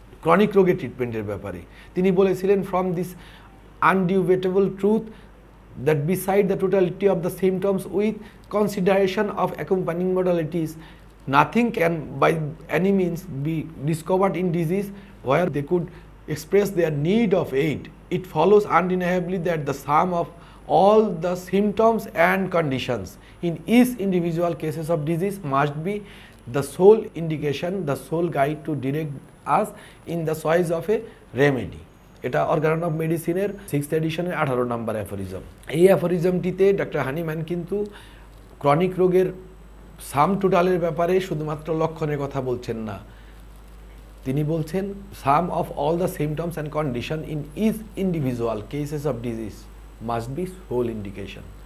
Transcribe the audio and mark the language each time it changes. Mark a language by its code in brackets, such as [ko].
[bn] Chronic রোগের ট্রিটমেন্টের ব্যাপারে তিনি বলেছিলেন, [en] From this আনডিউবেটেবল truth that beside the totality of the symptoms with consideration of accompanying modalities, nothing can by any means be discovered in disease where they could express their need of aid. It follows undeniably that the sum of all the symptoms and conditions in each individual cases of disease must be the sole indication, the sole guide to direct us in the choice of a remedy. [bn] এটা organ of মেডিসিনের 6th এডিশনের 18 নম্বর aphorism. এই অ্যাফোরিজমটিতে doctor Hahnemann কিন্তু chronic রোগের সাম টোটালের ব্যাপারে শুধুমাত্র লক্ষণের কথা বলছেন না, তিনি বলছেন [en] Sum of all the symptoms and condition in each individual cases of disease must be whole indication.